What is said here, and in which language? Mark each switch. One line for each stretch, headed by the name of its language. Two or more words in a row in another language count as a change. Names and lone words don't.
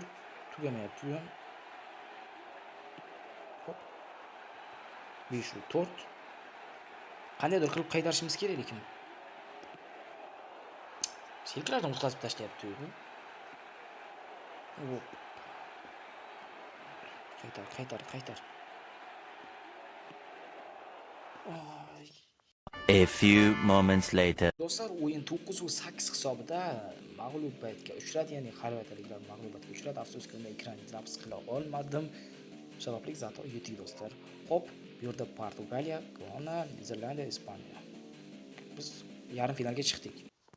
Uzbek: Tugamayapti ham. Hop. 5-4. Qandaydir qilib qaytarishimiz kerak lekin. Selkalardan o'tkazib tashlayapti u. Hop. Qaytar.
English: A few moments later.
Uzbek: Do'stlar, o'yin 9-8 hisobida mag'lubiyatga uchradi, ya'ni xorvatiyaliklar mag'lubiyatga uchradi. Afsuski, uni ekran zapis qila olmadim. Sababli zato yetik do'stlar. Hop, bu yerda Portugaliya, Gana, Niderlandiya, Ispaniya. Biz yarim finalga chiqdik.